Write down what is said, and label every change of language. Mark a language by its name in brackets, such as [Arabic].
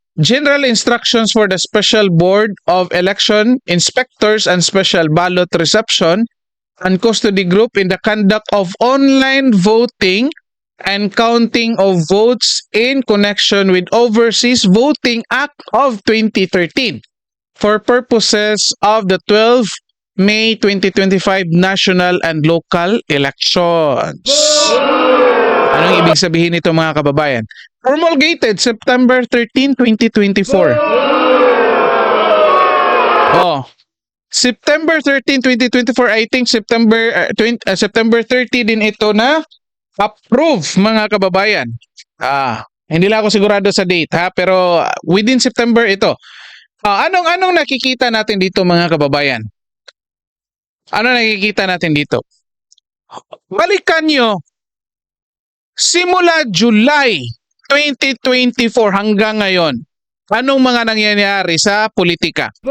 [English] General instructions for the Special Board of Election Inspectors and Special Ballot Reception and Custody Group in the conduct of online voting and counting of votes in connection with Overseas Voting Act of 2013 for purposes of the 12 May 2025 national and local elections. [Filipino] Anong ibig sabihin nito mga kababayan? [English] Promulgated September 13, 2024. [Filipino] September 13, 2024, [English] I think [Filipino] September 30 din ito na approve mga kababayan. Hindi lang ako sigurado sa date ha, pero within September ito. Anong nakikita natin dito mga kababayan? Ano nakikita natin dito? Balikan nyo, simula July 2024 hanggang ngayon, anong mga nangyayari sa politika?